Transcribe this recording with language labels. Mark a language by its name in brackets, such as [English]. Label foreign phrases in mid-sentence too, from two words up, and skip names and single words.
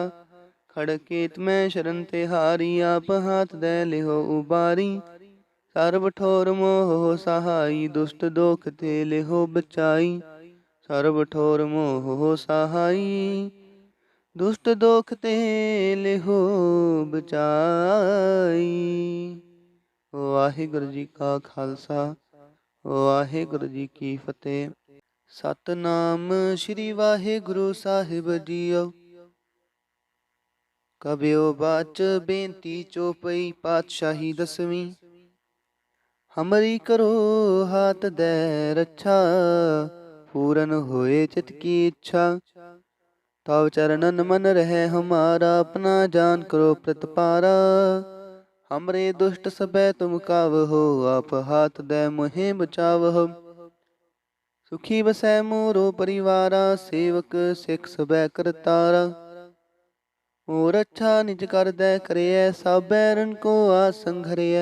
[Hindi] खड़केत में शरण तिहारी, आप हाथ दे लिहो उबारी। सर्व ठोर मोह सहाई, दुष्ट दोख ते लिहो बचाई। सर्व ठोर मोह सहाई, दुष्ट दोख ते लिहो बचाई। [Punjabi] ਵਾਹਿਗੁਰੂ ਜੀ ਕਾ ਖਾਲਸਾ, ਵਾਹਿਗੁਰੂ ਜੀ ਕੀ ਫਤਿਹ। ਸਤਨਾਮ ਸ਼੍ਰੀ ਵਾਹਿਗੁਰੂ ਸਾਹਿਬ ਜੀਓ। ਕਬਿਓ ਬਾਚ ਬੇਨਤੀ ਚੋਪਈ, ਪਾਤਸ਼ਾਹੀ ਦਸਵੀਂ। [Hindi] हमरी करो हाथ दै रच्छा, पूरन होए चित की इच्छा। तव चरनन मन रहि हमारा, आपणा जान करो प्रतपारा। हमरे दुष्ट सबै तुम कावहो, आप हाथ दे मोहे बचावहो। सुखी बसै मोरो परिवारा, सेवक सिख सबै करतारा। ओ रक्षा निज कर दै करियै, सब बैरन को आस संघरियै।